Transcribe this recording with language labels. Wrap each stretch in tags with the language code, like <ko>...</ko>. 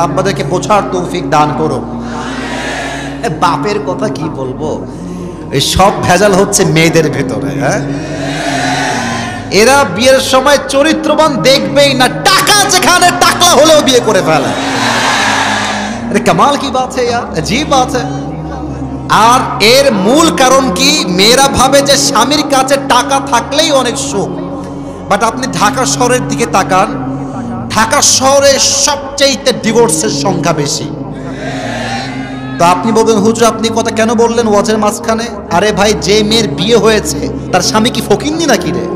<bn>আব্বাদেরকে বোঝার তৌফিক দান করো। বাপের কথা কি বলবো, এই সব ভেজাল হচ্ছে মেয়েদের ভেতরে। হ্যাঁ, এরা বিয়ের সময় চরিত্রবান দেখবেই না, টাকা যেখানে টাকলা হলেও বিয়ে করে ফেলে।</bn> <hi>আরে কামাল কি বাত है यार, अजीब बात है।</hi> <bn>আর এর মূল কারণ কি, মেয়েরা ভাবে যে স্বামীর কাছে টাকা থাকলেই অনেক সুখ। বাট আপনি ঢাকা শহরের দিকে তাকান, ঢাকা শহরে সবচেয়ে ডিভোর্সের সংখ্যা বেশি। তো আপনি বলবেন হুজুর আপনি কথা কেন বললেন ওয়াজের মাঝখানে? আরে ভাই, যে মেয়ের বিয়ে হয়েছে তার স্বামী কি ফকিন্নি নাকি রে?</bn>